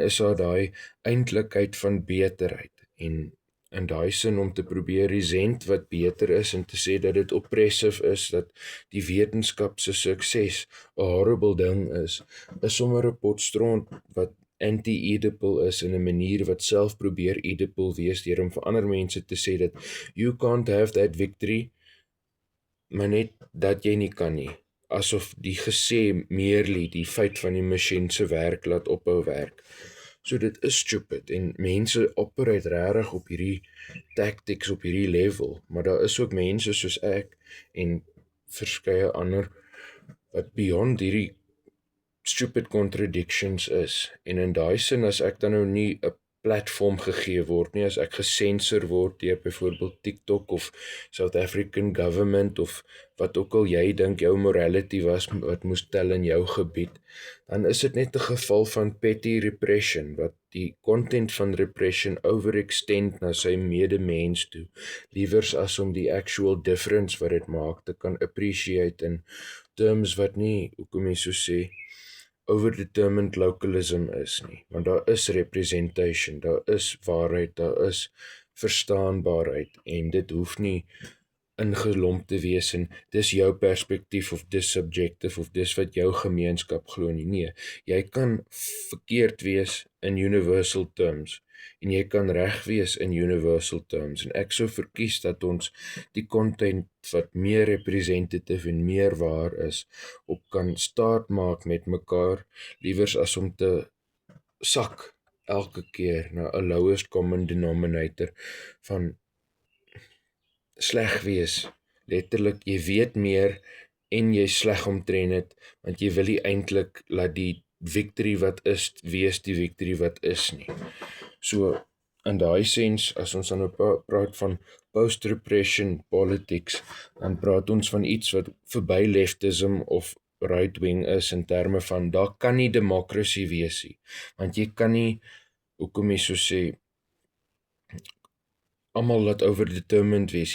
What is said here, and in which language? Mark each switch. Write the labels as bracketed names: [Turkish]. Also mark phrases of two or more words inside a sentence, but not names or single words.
[Afrikaans] is daar daai eintlikheid van beterheid en in daai sin om te probeer resent wat beter is en te sê dat dit oppressive is, dat die wetenskap se sukses 'n horrible ding is sommer 'n pot stront wat anti-Oedipal is in 'n manier wat self probeer Oedipal wees deur om vir ander mense te sê dat [English] you can't have that victory, [Afrikaans] maar net dat jy nie kan nie. Asof die gesê merely die feit van die masjien se werk laat ophou werk. So dit is stupid en mense operate regtig op hierdie tactics op hierdie level, maar daar is ook mense soos ek en verskeie ander wat beyond hierdie [English] stupid contradictions [Afrikaans] is en in daai sin as ek dan nou nie 'n platform gegee word nie, as ek gesensor word deur byvoorbeeld TikTok of [English] South African government [Afrikaans] of wat ook al jy dink jou morality was wat moes tel in jou gebied, dan is dit net 'n geval van [English] petty repression [Afrikaans] wat die content van repression overextend na sy medemens toe, liewers as om die [English] actual difference [Afrikaans] wat dit maak te kan appreciate in terms wat nie, hoekom jy so sê, [English] overdetermined localism [Afrikaans] is nie, want daar is representation, daar is waarheid, daar is verstaanbaarheid en dit hoef nie ingelomp te wees en dis jou perspektief of dis subjective of dis wat jou gemeenskap glo nie. Nee, jy kan verkeerd wees in [English] universal terms [Afrikaans] en jy kan reg wees in [English] universal terms [Afrikaans] en ek sou verkies dat ons die content wat meer representative en meer waar is op kan staat maak met mekaar liewers as om te sak elke keer na 'n [English] lowest common denominator [Afrikaans] van sleg wees. Letterlik, jy weet meer en jy sleg omtrent dit, want jy wil nie eintlik laat die victory wat is wees die victory wat is nie. So in daai sens as ons dan praat van [English] post-repression politics, [Afrikaans] dan praat ons van iets wat verby leftism of [English] right wing [Afrikaans] is in terme van daar kan nie demokrasie wees nie, want jy kan nie, hoekom jy so sê, almal laat overdetermined wees.